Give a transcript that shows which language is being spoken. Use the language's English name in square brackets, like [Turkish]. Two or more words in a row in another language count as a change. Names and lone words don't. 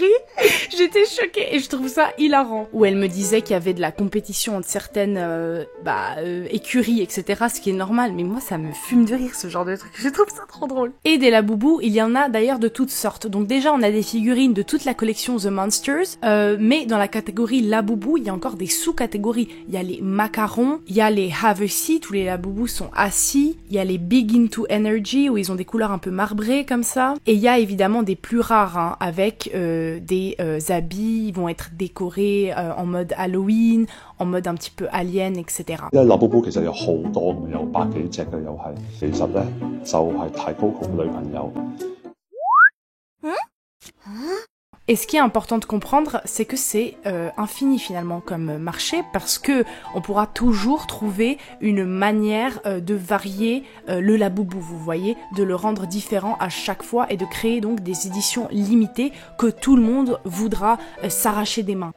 [French] J'étais choquée et je trouve ça hilarant. Où elle me disait qu'il y avait de la compétition entre certaines écuries, etc. Ce qui est normal, mais moi ça me fume de rire ce genre de truc. Je trouve ça trop drôle. Et des Labubu, il y en a d'ailleurs de toutes sortes. Donc déjà on a des figurines de toute la collection The Monsters, mais dans la catégorie Labubu, il y a encore des sous-catégories. Il y a les macarons, il y a les [English] have a seat [French] où les Labubu sont assis, il y a les Big Into Energy où ils ont des couleurs un peu marbrées comme ça, et il y a évidemment des plus rares avec des habits, ils vont être décorés en mode Halloween, en mode un petit peu alien, etc. [Cantonese] 因為Labubu其實有好多嘅，有百幾隻嘅又係，其實咧就係提Coco女朋友。 [French] Et ce qui est important de comprendre, c'est que c'est infini finalement comme marché parce que on pourra toujours trouver une manière de varier le Labubu, vous voyez, de le rendre différent à chaque fois et de créer donc des éditions limitées que tout le monde voudra s'arracher des mains.